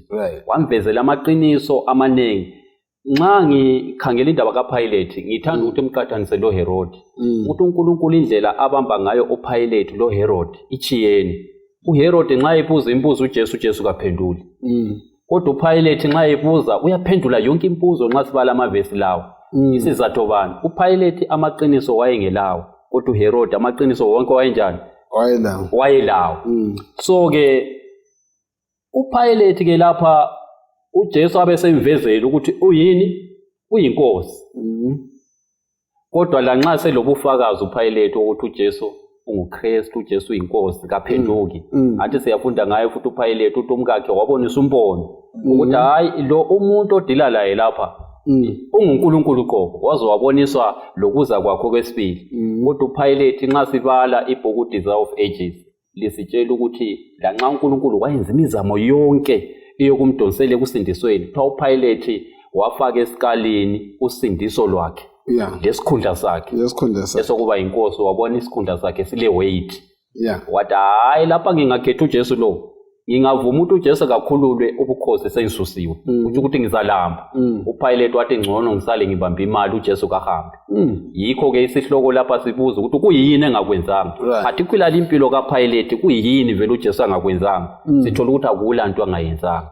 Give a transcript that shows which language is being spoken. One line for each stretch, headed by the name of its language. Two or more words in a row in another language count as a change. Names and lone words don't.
North Ndebele: Wamvezela amaqiniso amanengi. Nxa ngikhangela indaba kaPilate ngithanda ukuthi emqathanise lo Herod. Ukuthi uNkulunkulu indlela abamba ngayo uPilate lo Herod ichiyeni. uHerod nxa ebuza imbuzo uJesu kaphenduli. Kodwa uPilate nxa ebuza uyaphendula yonke imbuzo nxa sibala amavesi lawo. Isizatho bani? uPilate amaqiniso wayengelawo, kodwa uHerod amaqiniso wonke wayenjani? Wayelawo. So ke uPilate ke lapha uJesu abesemvezela ukuthi uyini? Uyinkosi. Kodwa lanxa selobufakazi uPilate ukuthi uJesu unguKristu uJesu inkosi kaphenduki athi siyafunda ngaye futhi uPhilate uthi umkakhe wabonisa umbono ukuthi hayi lo umuntu odila laye lapha unguNkulunkulu qobo waze waboniswa lokuza kwakho kwesibili kodwa uPhilate nxa sibala ibhuku Desire of Ages lisitshela ukuthi lanxa uNkulunkulu wayenza imizamo yonke eyokumdonsela ekusindisweni kuthiwa uPhilate wafaka esikalini usindiso lwakhe lesikhundla sakhe esokuba inkosi wabona isikhundla sakhe sile weight wathi hayi lapha ngingakhetha uJesu lo ngingavuma ukuthi uJesu kakhululwe ubukhosi sengisusiwe ukuthi ngizalamba uPhilate wathi ngcono ngisale ngibambe imali uJesu kahambe yikho ke isihloko lapha sibuza ukuthi kuyini engakwenzanga particularly impilo kaPhilate kuyini vele uJesu angakwenzanga sithola ukuthi akulanto angayenzanga